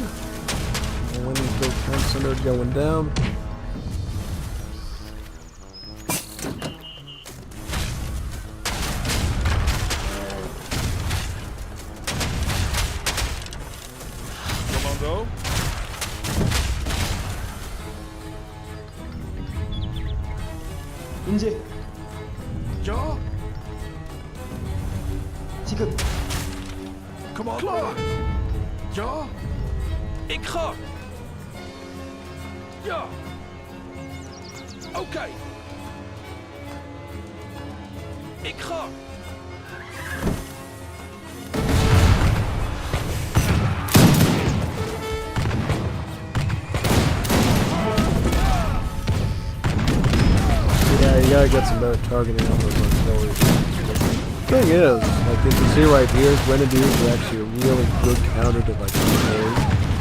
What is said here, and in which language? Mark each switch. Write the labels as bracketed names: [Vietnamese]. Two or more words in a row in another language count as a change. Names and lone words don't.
[English] When he goes Town Center going down. Commando. [Korean] 이제 [Dutch] Ja? [Korean] 지금 [Dutch] Kom op. Klaar. Ja? Ik ga. Ja. Oké. Ik ga. [English] Yeah, you gotta get some better targeting on those artillery. Thing is, like you can see right here, Grenadiers are actually a really good counter to like artillery.